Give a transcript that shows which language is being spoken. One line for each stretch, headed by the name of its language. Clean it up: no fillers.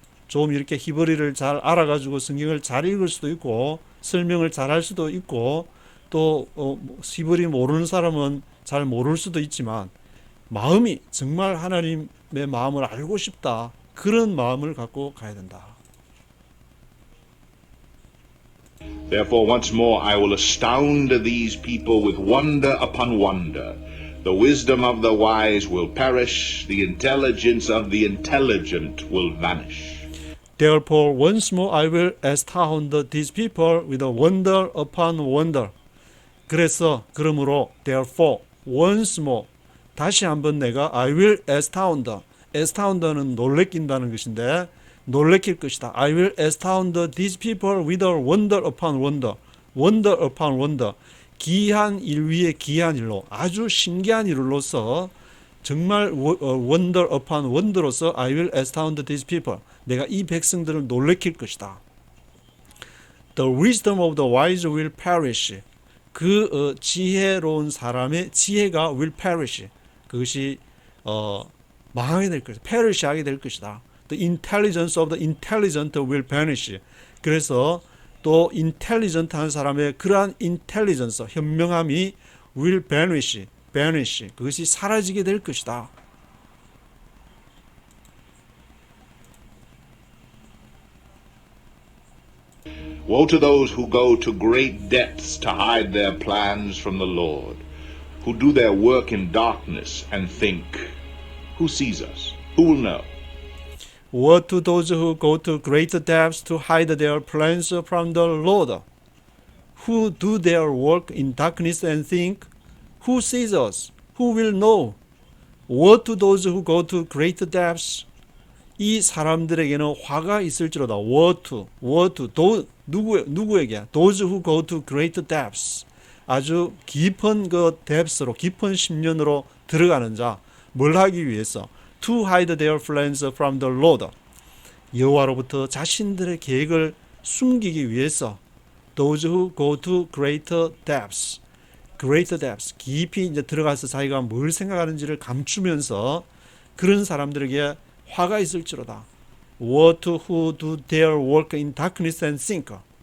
Korean: 좀 이렇게 히브리를 잘 알아가지고 성경을 잘 읽을 수도 있고 설명을 잘 할 수도 있고 또 히브리 모르는 사람은 잘 모를 수도 있지만 마음이 정말 하나님의 마음을 알고 싶다. 그런 마음을 갖고 가야 된다.
English: Therefore once more I will astound these people with wonder upon wonder. The wisdom of the wise will perish, the intelligence of the intelligent will vanish. Therefore once more I will astound these people with a wonder upon wonder.
Korean: 그러므로
English: therefore once more
Korean: 다시 한번 내가
English: I will astound.
Korean: astound는 놀래킨다는 것인데 놀래킬 것이다.
English: I will astound these people with a wonder upon wonder. wonder upon wonder.
Korean: 기이한 일 위에 기이한 일로 아주 신기한 일로서 정말
English: wonder upon wonder로서 I will astound these people.
Korean: 내가 이 백성들을 놀래킬 것이다.
English: The wisdom of the wise will perish.
Korean: 그 지혜로운 사람의 지혜가
English: will perish.
Korean: 그것이 망하게 될 것이다. perish 하게 될 것이다.
English: The intelligence of the intelligent will vanish.
Korean: 그래서 또 intelligent 한 사람의 그러한 intelligence, 현명함이
English: will vanish.
Korean: 그것이 사라지게 될 것이다.
English: Woe to those who go to great depths to hide their plans from the Lord, who do their work in darkness and think, who sees us? Who will know? Woe to those who go to great depths to hide their plans from the Lord, who do their work in darkness and think, who sees us? Who will know? Woe to those who go to great depths.
Korean: 이 사람들에게는 화가 있을지로다.
English: Woe to,
Korean: 누구에게?
English: Those who go to great depths.
Korean: 아주 깊은 그 depths로, 깊은 심연으로 들어가는 자. 뭘 하기 위해서?
English: To hide their plans from the Lord.
Korean: 여호와로부터 자신들의 계획을 숨기기 위해서.
English: Those who go to great depths. great depths.
Korean: 깊이 이제 들어가서 자기가 뭘 생각하는지를 감추면서 그런 사람들에게 화가 있을지로다.
English: Woe to who do their work in darkness and think.